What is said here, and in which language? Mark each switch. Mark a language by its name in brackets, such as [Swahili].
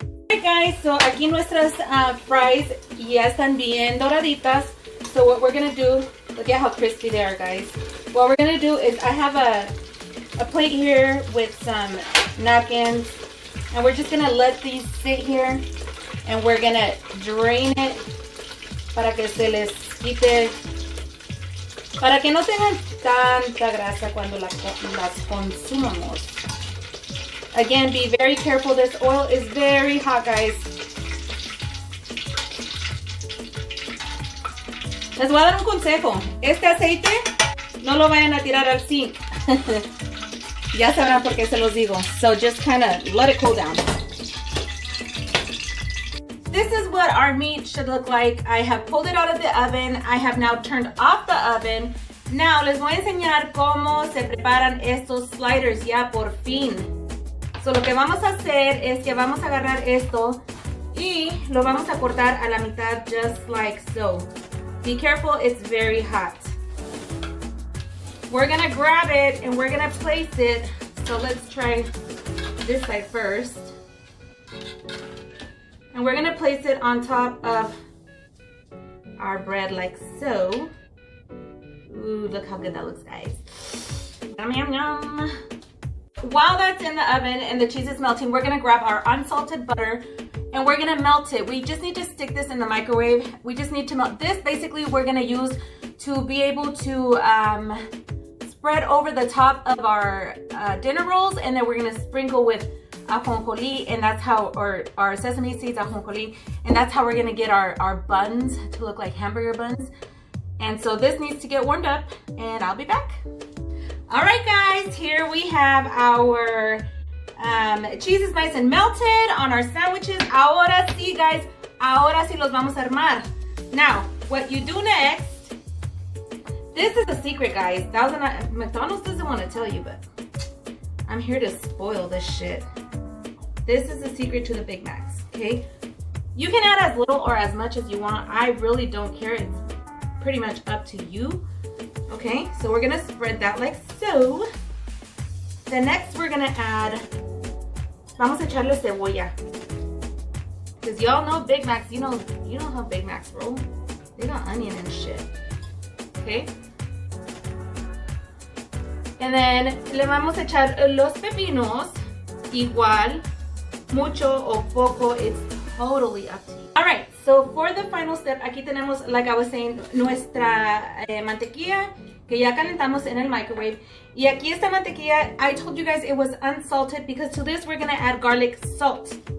[English] Alright guys, [Spanish] so aquí nuestras fries ya están bien doraditas. [English] So what we're gonna do, look at how crispy they are, guys. What we're gonna do is I have a plate here with some napkins, and we're just gonna let these sit here. And we're gonna drain it [Spanish] para que se les quite, para que no tengan tanta grasa cuando las consumamos. [English] Again, be very careful. This oil is very hot, guys. [Spanish] Les voy a dar un consejo. Este aceite no lo vayan a tirar al sink. Ya sabrán por qué se los digo. [English] So just kind of let it cool down. This is what our meat should look like. I have pulled it out of the oven. I have now turned off the oven. [Spanish] Now les voy a enseñar cómo se preparan estos sliders ya por fin. So lo que vamos a hacer es que vamos a agarrar esto y lo vamos a cortar a la mitad [English] just like so. Be careful, it's very hot. We're gonna grab it and we're gonna place it. So let's try this side first. And we're gonna place it on top of our bread like so. Ooh, look how good that looks, guys. Yum, yum, yum. While that's in the oven and the cheese is melting, we're gonna grab our unsalted butter and we're gonna melt it. We just need to stick this in the microwave. We just need to melt this. Basically, we're gonna use to be able to spread over the top of our dinner rolls, and then we're gonna sprinkle with ajonjoli, and that's how, or our sesame seeds ajonjoli, and that's how we're gonna get our buns to look like hamburger buns. And so this needs to get warmed up, and I'll be back. All right, guys, here we have our cheese is nice and melted on our sandwiches. [Spanish] Ahora sí, guys, ahora sí los vamos a armar. [English] Now, what you do next, this is a secret, guys. McDonald's doesn't want to tell you, but I'm here to spoil this shit. This is the secret to the Big Macs, okay? You can add as little or as much as you want. I really don't care. It's pretty much up to you. Okay, so we're gonna spread that like so. Then next we're gonna add, [Spanish] vamos a echarle cebolla. [English] Because y'all know Big Macs, you know how Big Macs roll. They got onion and shit. Okay. And then [Spanish] le vamos a echar los pepinos. Igual, mucho o poco, [English] it's totally up to you. All right, so for the final step, [Spanish] aquí tenemos, [English] like I was saying, [Spanish] nuestra mantequilla que ya calentamos en el [English] microwave. [Spanish] Y aquí esta mantequilla, [English] I told you guys it was unsalted because to this we're gonna add garlic salt.